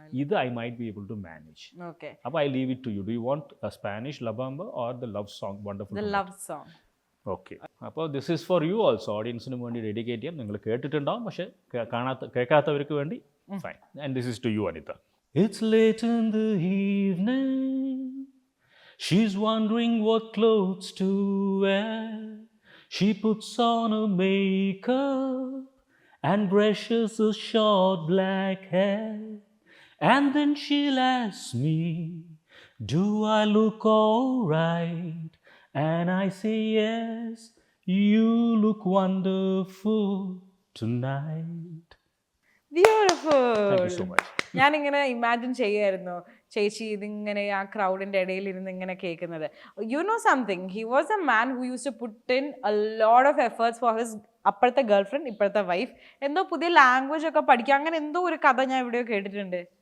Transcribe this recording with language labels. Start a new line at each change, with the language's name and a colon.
English: ഇത് I might be able to manage. അപ്പോൾ I leave it to you. Do you want a Spanish La Bamba or the love song? Wonderful. Okay, അപ്പോൾ this is for you also.
Malayalam: ഓഡിയൻസിന് വേണ്ടി dedicate ചെയ്യാം. നിങ്ങൾ കേട്ടിട്ടുണ്ടാവും, പക്ഷേ കേൾക്കാത്തവർക്ക് വേണ്ടി fine.
English: And this is to you, Anita. It's late in the evening. She's wondering what clothes to wear. She puts on her makeup and brushes her short black hair. And then she'll ask me, do I look alright? And I say yes, you look wonderful tonight. Beautiful.
Malayalam: ഞാനിങ്ങനെ imagine ചെയ്യായിരുന്നു ചേച്ചി ഇതിങ്ങനെ ആ ക്രൗഡിന്റെ ഇടയിൽ ഇരുന്ന് ഇങ്ങനെ കേൾക്കുന്നത്.
English: you know something, he was a man who use to put in a lot of efforts for his
Malayalam: അപ്പോഴത്തെ ഗേൾ ഫ്രണ്ട്, ഇപ്പോഴത്തെ വൈഫ്. എന്തോ പുതിയ ലാംഗ്വേജ് ഒക്കെ പഠിക്കുക, അങ്ങനെ എന്തോ ഒരു കഥ ഞാൻ എവിടെയോ കേട്ടിട്ടുണ്ട്.